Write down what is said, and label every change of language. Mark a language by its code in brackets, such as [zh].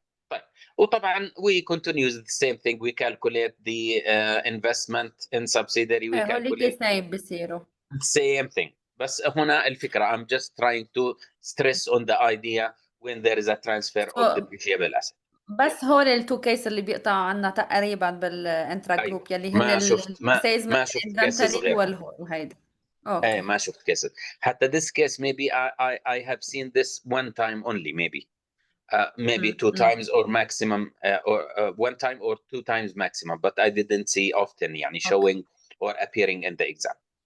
[ar] طيب. وطبعا [en] we continue the same thing, we calculate the investment in subsidiary, we calculate same [ar] بصيروا. [en] same thing. [ar] بس هنا الفكرة, [en] I'm just trying to stress on the idea when there is a transfer of depreciable asset. [ar] بس هول التو كيس اللي بيقطعوا عنا تقريبا بالانترا جروب يلي هن ما شفت كيسز غير. وهيدي. ايه ما شفت كيسز. [en] حتى this case maybe I have seen this one time only, maybe two times or maximum, or one time or two times maximum, but I didn't see often [ar] يعني [en] showing or appearing in the exam.